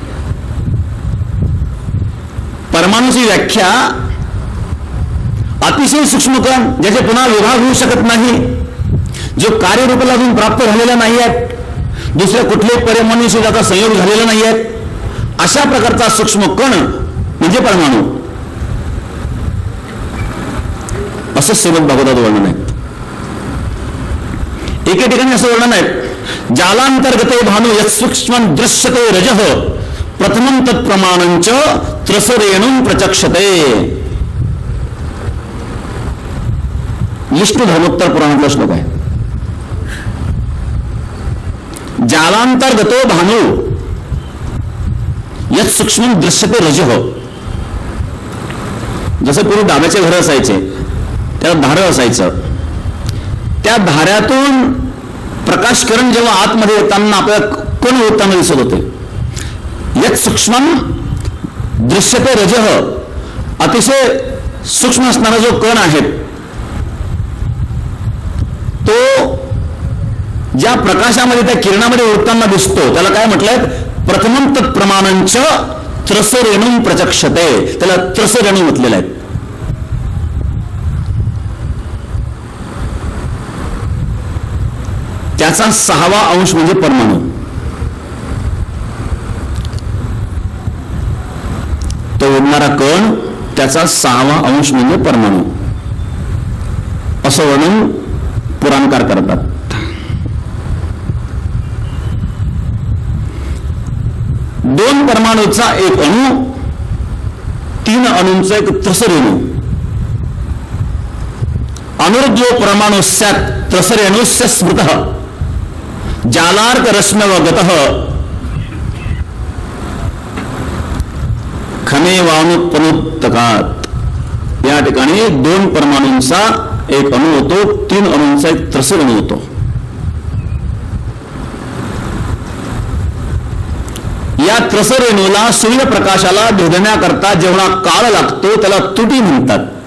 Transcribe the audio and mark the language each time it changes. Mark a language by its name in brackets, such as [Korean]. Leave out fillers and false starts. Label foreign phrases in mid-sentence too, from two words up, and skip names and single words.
[Marathi] परमाणूची व्याख्या अतिशय सूक्ष्म कण ज्याचे पुन्हा विभाग होऊ शकत नाही, जो कार्यरूपाला अजून प्राप्त झालेला नाही आहे, दुसऱ्या कुठल्याही परमाणूशी त्याचा संयोग झालेला नाही आहे, अशा प्रकारचा सूक्ष्म कण म्हणजे परमाणू, असं श्रीमद भागवतात वर्णन आहे. एके ठिकाणी असं वर्णन आहे, [Sanskrit] जालांतर्गते भानु यत् सूक्ष्मं दृश्यते रजः प्रथमं तत्प्रमाणंच त्रसरेणुं प्रचक्षते. [Marathi] विष्णू धर्मोत्तर पुराणातला श्लोक आहे. [Sanskrit] जालांतर्गतो भानु यत् सूक्ष्मं दृश्यते रजः. [Marathi] जसं पूर्वी डाब्याचे घर असायचे, त्याला धारं असायचं, त्या धाऱ्यातून प्रकाश किरण जेव्हा आतमध्ये येताना आपल्याला कण होताना दिसत होते. [Sanskrit] यत् सूक्ष्मं दृश्यते रजः, [Marathi] अतिशय सूक्ष्म असणारा जो कण आहे तो ज्या प्रकाशामध्ये त्या किरणामध्ये उडताना दिसतो त्याला काय म्हटलंय? [Sanskrit] प्रथमं तत्प्रमाणंच त्रसरेणुं प्रचक्षते. [Marathi] त्याला त्रसरेणू म्हटलेलं आहे. त्याचा 6वा अंश म्हणजे परमाणू. तो उडणारा कण त्याचा 6वा अंश म्हणजे परमाणू, असं वर्णन पुराणकार करतात. दोन परमाणूचा एक अणू, 3 अणूंचा एक त्रसरेणू, [Sanskrit] अनुर्जो परमाणु स्यात् त्रसरेणुस्य स्मृतः जालार्क रश्म्यवगतः खमेवानुत्पनुत्तकात. [Marathi] या ठिकाणी 2 परमाणूंचा एक अणू होतो, 3 अणूंचा एक त्रसर अणू होतो. या त्रसरेणूला सूर्यप्रकाशाला भेदण्याकरता जेवढा काळ लागतो त्याला त्रुटी म्हणतात.